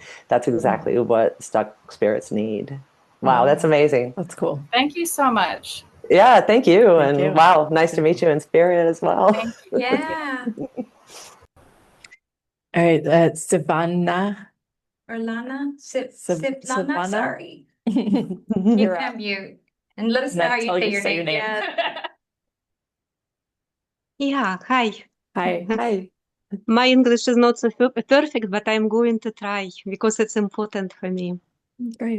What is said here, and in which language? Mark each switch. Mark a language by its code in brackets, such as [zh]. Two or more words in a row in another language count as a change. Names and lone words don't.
[en] That's exactly what stuck spirits need. Wow, that's amazing. That's cool. Thank you so much. Yeah, thank you. Thank you. Wow, nice to meet you in spirit as well. Thank you. Yeah. All right, Savannah. Or Lana? Savannah? Lana, sorry. You're You up. can mute. And let us know how you say your name. Yeah. Yeah, hi. Hi. Hi. My English is not so perfect, but I'm going to try because it's important for me. Great.